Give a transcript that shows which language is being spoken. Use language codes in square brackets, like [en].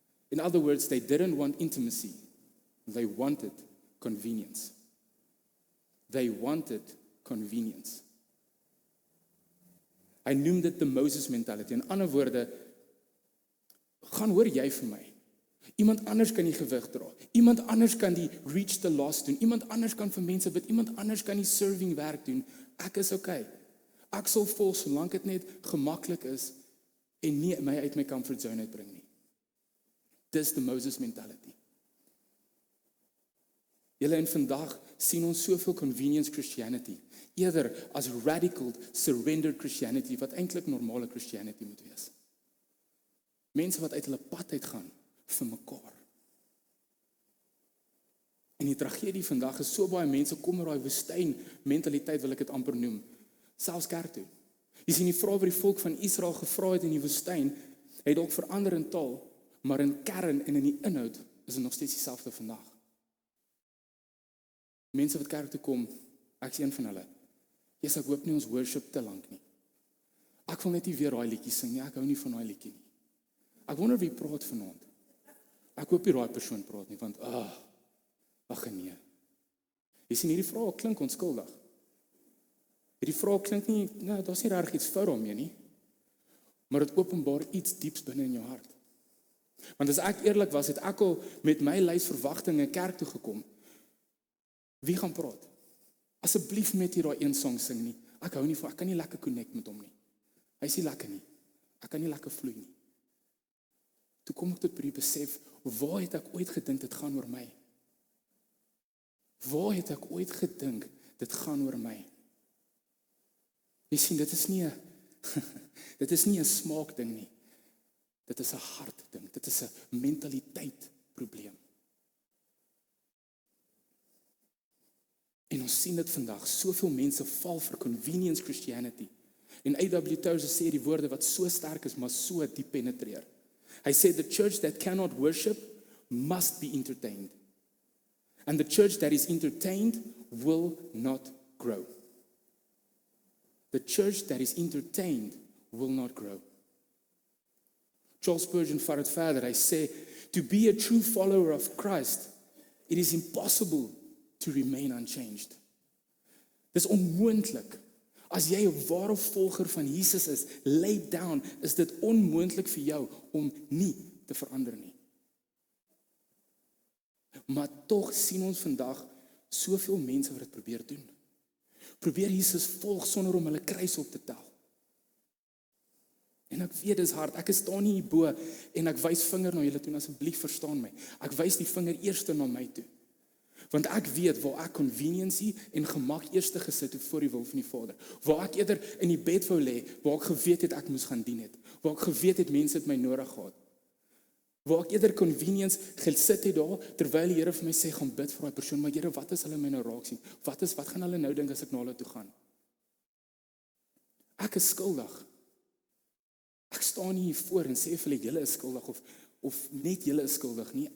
[en] In other words, they didn't want intimacy. They wanted convenience. They wanted convenience. [af] Hy noem dit [en] the Moses mentality. [af] In ander woorde, gaan hoor jy vir my. Iemand anders kan die gewig dra. Iemand anders kan die [en] reach the lost [af] doen. Iemand anders kan vir mense bid. Iemand anders kan die serving werk doen. Ek is okay. Ek sal volg solank dit net gemaklik is en nie my uit my comfort zone uitbring nie. Dis [en] the Moses mentality. [af] Julle en vandag sien ons soveel convenience Christianity, eerder as radical surrendered Christianity, wat eintlik normale Christianity moet wees. Mense wat uit hulle pad uitgaan vir mekaar. En die tragedie vandag is so baie mense kom met daai woestyn mentaliteit, wil ek dit amper noem, selfs kerk toe. Jy sien die vraag wat die volk van Israel gevra het in die woestyn, het dalk verander in taal, maar in kern en in die inhoud is dit nog steeds dieselfde vandag. Mense wat kerk toe kom, ek is een van hulle. Ek hoop nie ons worship te lank nie. Ek wil net nie weer daai liedjie sing nie, ek hou nie van daai liedjie nie. Ek wonder wie praat vanaand. Ek hoop nie daai persoon praat nie, want ag nee. Jy sien hierdie vraag klink onskuldig. Hierdie vraag klink nie, daar's nie reg iets fout daarmee nie. Maar dit openbaar iets dieps binne in jou hart. Want as ek eerlik was, het ek al met my lys verwagtinge kerk toe gekom. Wie gaan praat? Asseblief net hier daai een song sing nie. Ek hou nie van, ek kan nie lekker connect met hom nie. Hy is nie lekker nie. Ek kan nie lekker vloei nie. Toe kom ek tot by die besef, waar het ek ooit gedink dit gaan oor my? Waar het ek ooit gedink dit gaan oor my? Jy sien, dit is nie 'n smaakding nie. Dit is 'n hartding. Dit is 'n mentaliteit probleem. En ons sien dit vandag, soveel mense val vir convenience Christianity. En A.W. Tozer sê die woorde wat so sterk is, maar so diep penetreer. Hy sê, [en] the church that cannot worship must be entertained. And the church that is entertained will not grow. The church that is entertained will not grow. [af] Charles Spurgeon vat dit verder. Hy sê, [en] to be a true follower of Christ, it is impossible to remain unchanged. [af] Dis onmoontlik. As jy 'n ware volger van Jesus is, [en] lay down, [af] is dit onmoontlik vir jou om nie te verander nie. Maar tog sien ons vandag soveel mense wat dit probeer doen. Probeer Jesus volg sonder om hulle kruis op te tel. En ek weet dis hard, ek staan nie hierbo en ek wys vinger na julle toe, asseblief verstaan my. Ek wys die vinger eerste na my toe. Want ek weet waar ek conveniency en gemak eerste gesit het voor die wil van die Vader. Waar ek eerder in die bed wou lê, waar ek geweet het ek moes gaan dien het. Waar ek geweet het mense het my nodig gehad. Waar ek eerder convenience gesit het daar, terwyl die Here vir my sê, gaan bid vir daai persoon, maar Here, wat as hulle my nou raak sien? Wat gaan hulle nou dink as ek na hulle toe gaan? Ek is skuldig. Ek staan nie hier voor en sê vir julle is skuldig of net julle is skuldig nie.